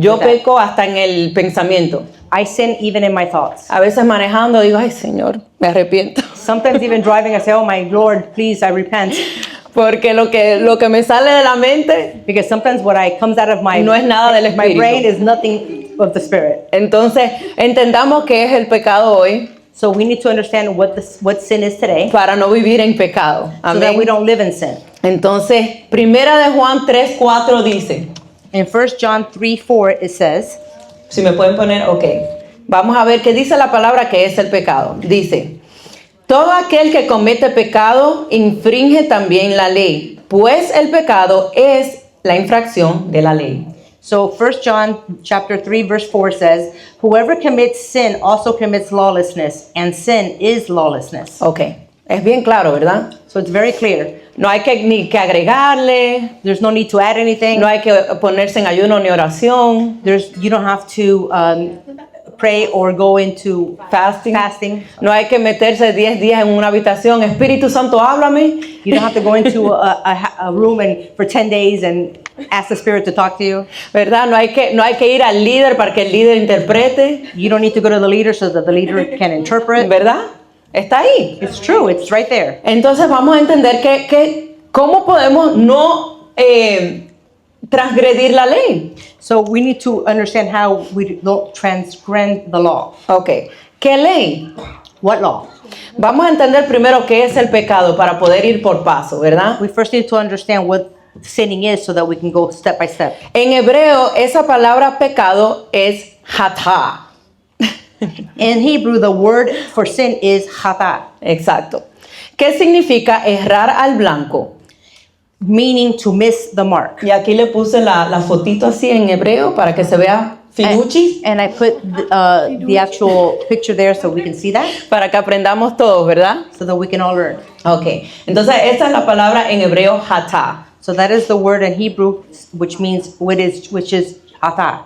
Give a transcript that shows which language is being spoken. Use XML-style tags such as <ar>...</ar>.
<es>Yo peco hasta en el pensamiento.</es> <en>I sin even in my thoughts.</en> <es>A veces manejando digo, ay Señor, me arrepiento.</es> <en>Sometimes even driving, I say, oh my Lord, please, I repent.</en> <es>Porque lo que me sale de la mente</es> <en>Because sometimes what comes out of my,</en> <es>no es nada del</es> <en>my</en> <es>espíritu.</es> <en>brain is nothing of the Spirit.</en> <es>Entonces, entendamos qué es el pecado hoy</es> <en>So we need to understand what sin is today</en> <es>para no vivir en pecado.</es> <en>so that we</en> <es>Amén.</es> <en>don't live in sin.</en> <es>Entonces, Primera de Juan 3:4 dice,</es> <en>In 1 John 3:4 it says,</en> <es>si me pueden poner, ok. Vamos a ver qué dice la palabra que es el pecado. Dice, todo aquel que comete pecado infringe también la ley, pues el pecado es la infracción de la ley.</es> <en>so 1 John chapter 3 verse 4 says, whoever commits sin also commits lawlessness, and sin is lawlessness.</en> <es>Ok, es bien claro, ¿verdad?</es> <en>So it's very clear.</en> <es>No hay ni que agregarle,</es> <en>There's no need to add anything.</en> <es>no hay que ponerse en ayuno ni oración.</es> <en>You don't have to pray or go into fasting.</en> <es>No hay que meterse 10 días en una habitación. Espíritu Santo, háblame.</es> <en>You don't have to go into a room for 10 days and ask the Spirit to talk to you.</en> <es>¿Verdad? No hay que ir al líder para que el líder interprete.</es> <en>You don't need to go to the leader so that the leader can interpret.</en> <es>¿Verdad? Está ahí.</es> <en>It's true. It's right there.</en> <es>Entonces vamos a entender que cómo podemos no transgredir la ley.</es> <en>So we need to understand how we don't transgress the law.</en> <es>Ok. ¿Qué ley?</es> <en>What law?</en> <es>Vamos a entender primero qué es el pecado para poder ir por paso, ¿verdad?</es> <en>We first need to understand what sinning is so that we can go step by step.</en> <es>En hebreo, esa palabra pecado es hatá.</es> <en>In Hebrew, the word for sin is chata,</en> <es>Exacto. ¿Qué significa errar al blanco?</es> <en>meaning to miss the mark.</en> <es>Y aquí le puse la fotito así en hebreo para que se vea finucci,</es> <en>And I put the actual picture there so we can see that,</en> <es>para que aprendamos todos, ¿verdad?</es> <en>so that we can all learn. Ok.</en> <es>Entonces, esa es la palabra en hebreo hatá.</es> <en>So that is the word in Hebrew, which is chata.</en>